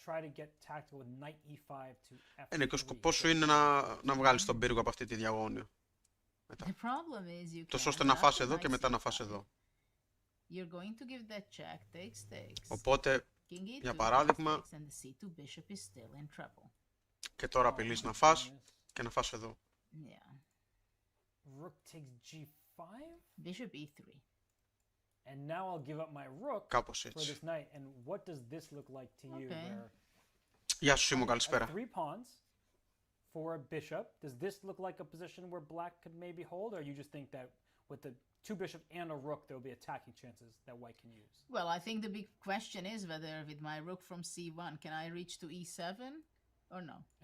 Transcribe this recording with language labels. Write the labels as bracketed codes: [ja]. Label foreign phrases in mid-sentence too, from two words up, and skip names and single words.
[el] Ναι, και ο σκοπός σου είναι να βγάλεις τον πύργο από αυτή τη διαγώνιο. Τόσο ώστε να φας εδώ και μετά να φας εδώ. Οπότε, για παράδειγμα, και τώρα απειλείς να φας και να φας εδώ. [en] Bishop e3. And now I'll give up my rook for this knight. And what does this look like to you? [el] Γεια σου, Σίμω, καλησπέρα. [en] 3 pawns for a bishop. Does this look like a position where black could maybe hold, or you just think that with the 2 bishops and a rook there will be attacking chances that white can use? Well, I think the big question is whether with my rook from c1 can I reach to e7 or no?